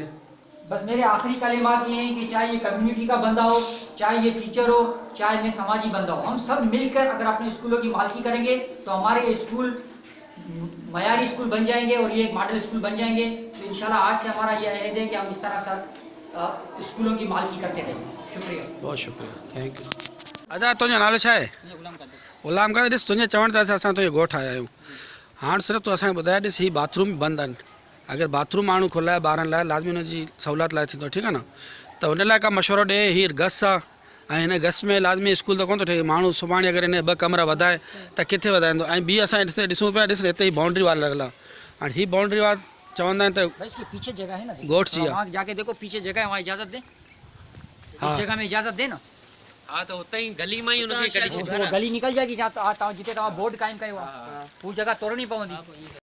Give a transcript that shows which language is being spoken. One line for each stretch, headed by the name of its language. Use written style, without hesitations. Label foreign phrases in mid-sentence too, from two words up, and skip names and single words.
Urdu: بس میرے آخری کلمات یہ ہیں کہ چاہے یہ کمیونٹی کا بندہ ہو، چاہے یہ ٹیچر ہو، چاہے میں سماجی بندہ ہو، ہم سب مل کر اگر اپنے اسکولوں کی مالکی کریں گے تو ہمارے اسکول معیاری اسکول بن جائیں گے اور یہ ایک
English: model school
Urdu: بن جائیں گے. تو انشاءاللہ آج سے ہمارا یہ عہد ہے کہ ہم اس طرح سے اسکولوں کی مالکی کرتے رہیں گے. शुक्रिया, بہت شکریہ,
English: thank you.
Sindhi: अदा तुझो नालो छा है? गुलाम का ॾिस तुंहिंजे चवण ते असां तुंहिंजे ॻोठ आया आहियूं। हाणे सिर्फ़ु तूं असांखे ॿुधाए ॾिस ही बाथरूम बंदि आहिनि। अगर बाथरूम माण्हू खोलाए ॿारनि लाइ लाज़मी हुनजी सहूलियत लाइ थींदो, ठीकु आहे न? त हुन लाइ का मशवरो ॾे। हीअ गस आहे ऐं हिन गस में लाज़मी स्कूल त कोन थो ठहे। माण्हू सुभाणे अगरि हिन 2 कमरा वधाए त किथे वधाईंदो। ऐं ॿी असां हिते ॾिसूं पिया, ॾिस हिते ही
English: boundary wall
Sindhi: लॻल आहे। हाणे हीअ
English: boundary wall
Sindhi: चवंदा आहिनि त
Urdu: اس کے پیچھے جگہ ہے نا,
Sindhi: गोठ जी
Urdu: وہاں جا کے دیکھو پیچھے جگہ ہے، وہاں اجازت دے. हाँ। اس جگہ میں اجازت دے نا. ہاں تو اتنا ہی گلی میں ہی ان کی کڑی وہ گلی نکل جائے گی جہاں
Sindhi: जिते तव्हां बोर्ड कायम कयो आहे,
Urdu: وہ جگہ توڑنی पवंदी।